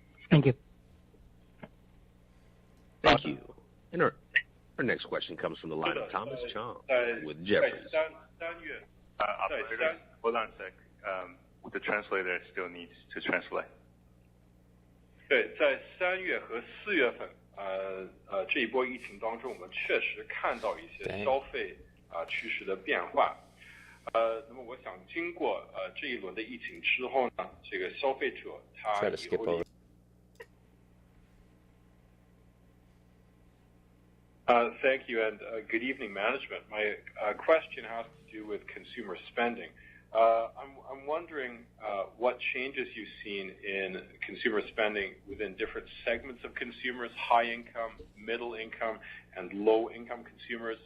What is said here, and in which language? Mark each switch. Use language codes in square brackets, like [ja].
[en] Thank you. Thank you. And our next question comes from the line of Thomas Chong with Jefferies. Operator, hold on a sec. The translator still needs to translate. [zh] 对，在3月和4月份，这一波疫情当中，我们确实看到一些消费趋势的变化。那么我想经过这一轮的疫情之后呢，这个消费者他以后。 [en] Thank you, and good evening, management. My question has to do with consumer spending. I'm wondering what changes you've seen in consumer spending within different segments of consumers, high income, middle income, and low income consumers.